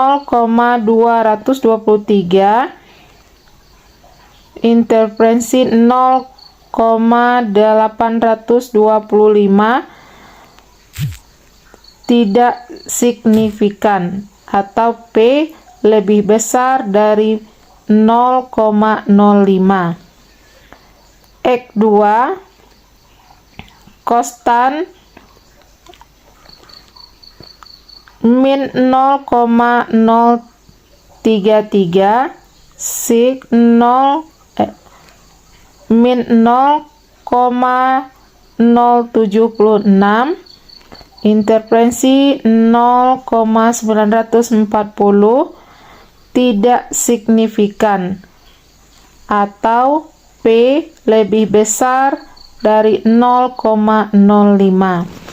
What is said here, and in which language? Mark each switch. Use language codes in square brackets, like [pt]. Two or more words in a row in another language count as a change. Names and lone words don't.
[id] 0,223, interferensi 0,825, tidak signifikan, atau P lebih besar dari 0,05. X2 konstan min 0,033 sig min 0,076, interferensi 0,940, tidak signifikan, atau P lebih besar dari 0,05.